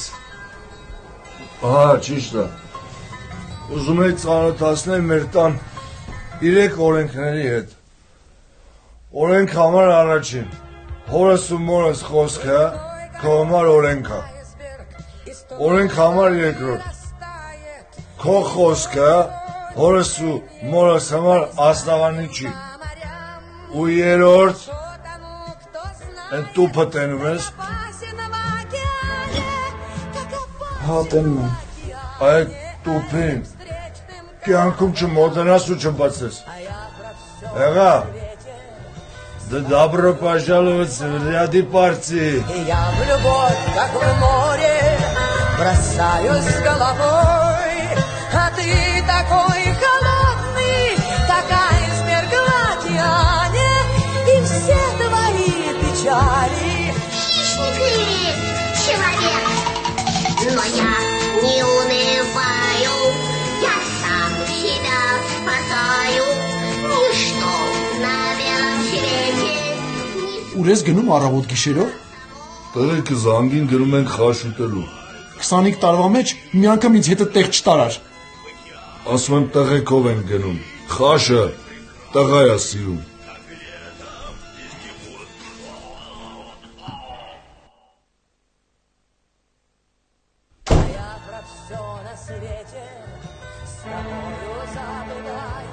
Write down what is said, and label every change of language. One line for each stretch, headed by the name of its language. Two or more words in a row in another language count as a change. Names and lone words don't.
Armenian: Ահա, ճիշտ է։ Ուզում եի ծանոթացնել մեր տան 3 օրենքների հետ։ Օրենք համար առաջին։ Հորս ու մորս խոսքը քո համար օրենք է։ Օրենք համար երկրորդ։ Քո խոսքը հորս ու մորս համար աստաղանի չի։ Ու երրորդ են տուփը տենում ես։ Հա, տենում եմ։ Այդ տուփին կյանքում չմոտենաս ու չբացես։ Եղա,
Russian: да добро пожаловать в ряды партии. Я в любовь, как в море, бросаюсь с головой, а ты такой холодный, такая смергладьяне, и все твои печали. Хищный человек, но я не унываю, я сам себя спасаю, ничто на белом свете.
Armenian: Ուր ես գնում առավոտ գիշերով։ Տղեկը զանգին գրում ենք խաշ ուտելու։ 25 տարվա մեջ մի անգամ ինձ հետը տեղ չտարար։ Ասում եմ տղեկով են գնում։ Խաշը տղա է սիրում։
Russian: Я про все на свете с тобою забываю.